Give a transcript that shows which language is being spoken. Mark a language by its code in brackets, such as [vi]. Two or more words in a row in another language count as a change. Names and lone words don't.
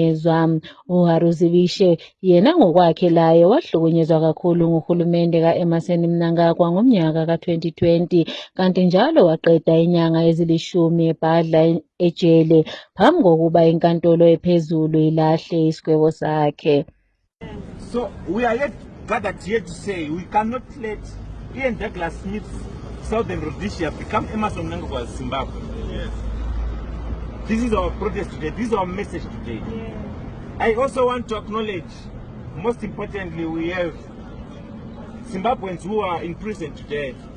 [nd] uHaruzivishe yena ngokwakhe laye wahlukunyezwa kakhulu nguhulumende ka-Emmerson Mnangagwa ngomnyaka ka-2020 kanti njalo waqeda inyanga ezilishumi ebhadla ejele phambi kokuba inkantolo ephezulu ilahle isigwebo sakhe. [en] So we are yet gathered here to say we cannot let Ian Douglas Smith's Southern Rhodesia become Emmerson Mnangagwa's Zimbabwe. Yes. This is our protest today. This is our message today. Yeah. I also want to acknowledge, most importantly, we have Zimbabweans who are in prison today.